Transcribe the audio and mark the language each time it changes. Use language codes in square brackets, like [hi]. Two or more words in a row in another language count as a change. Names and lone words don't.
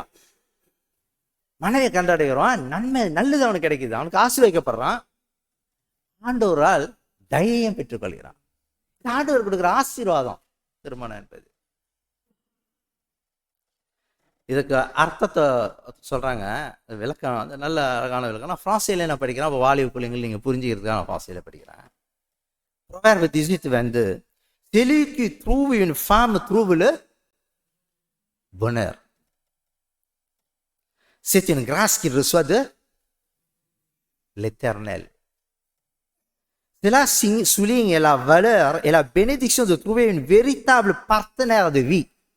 [ta] மனைவியை கண்டடைகிறான், நன்மை நல்லது அவனுக்கு கிடைக்குது, அவனுக்கு ஆசீர்வதிக்கப்படுறான், ஆண்டவரால் தயையும் பெற்றுக்கொள்கிறான். ஆண்டவர் கொடுக்குற ஆசீர்வாதம் திருமணம் என்பது. இதுக்கு அர்த்தத்தை சொல்றாங்க, விளக்கம் வந்து நல்ல அழகான விளக்கம். நான் பிரான்சில நான் படிக்கிறேன், அப்போ வாலிப பிள்ளைங்கள் நீங்க புரிஞ்சுக்கிறதுக்காக நான் பிரான்சில படிக்கிறேன். [fr] Proverbe 18:22. Celui qui trouve une femme trouve le bonheur. C'est une grâce qu'il reçoit de l'Éternel. Cela souligne la valeur et la bénédiction de trouver une véritable partenaire de vie,